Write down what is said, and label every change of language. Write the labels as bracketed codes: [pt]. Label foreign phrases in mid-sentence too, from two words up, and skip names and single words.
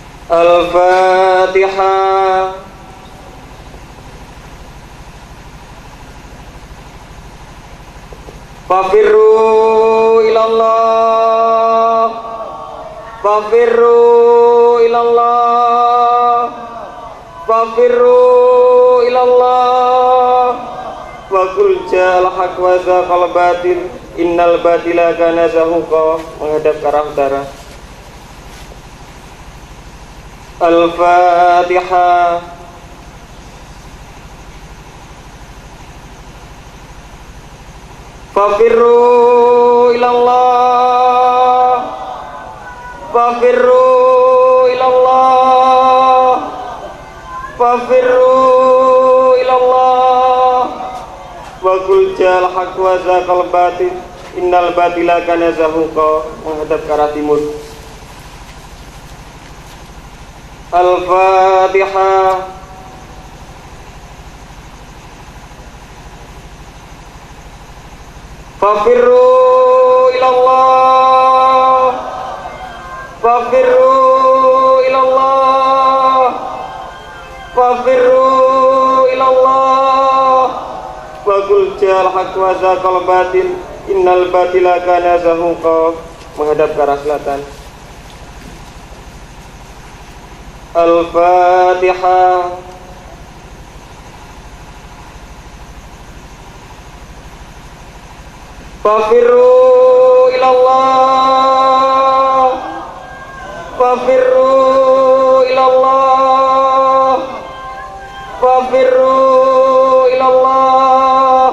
[ar] Al-Fatihah. ففروا إلى الله ففروا إلى الله ففروا إلى الله. وقل جاء الحق وزهق الباطل إن الباطل كان زهوقا. [id] Menghadap ke arah utara. [ar] Al-Fatihah. ففروا إلى الله ففروا إلى الله ففروا إلى الله. وقل جاء الحق وزهق الباطل إن الباطل كان زهوقا. [id] Menghadap ke arah timur. [ar] Al-Fatihah. ففروا إلى الله ففروا إلى الله ففروا إلى الله. وقل جاء الحق وزهق الباطل إن الباطل كان زهوقا. [id] Menghadap ke arah selatan. [ar] Al-Fatihah. ففروا إلى الله ففروا إلى الله ففروا إلى الله.